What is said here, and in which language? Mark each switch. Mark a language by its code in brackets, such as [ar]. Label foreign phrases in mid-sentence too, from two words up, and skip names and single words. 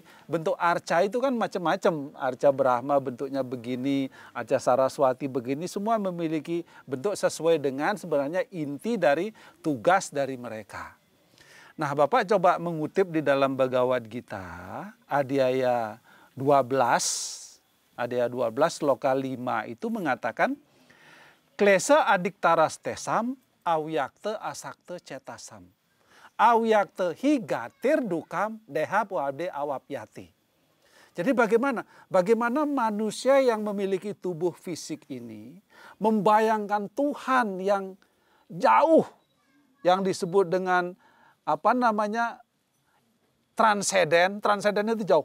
[id] Bentuk arca itu kan macam-macam. Arca Brahma bentuknya begini, arca Saraswati begini, semua memiliki bentuk sesuai dengan sebenarnya inti dari tugas dari mereka. Nah, Bapak coba mengutip di dalam Bhagavad Gita, Adhyaya 12 Adea 12 sloka 5 itu mengatakan [sa] klesa adik taras tesam awyakte asakte cetasam. Awyakte higatir dukam dehap wade awapyati. [id] Jadi bagaimana? Bagaimana manusia yang memiliki tubuh fisik ini membayangkan Tuhan yang jauh, yang disebut dengan apa namanya transenden. Transenden itu jauh.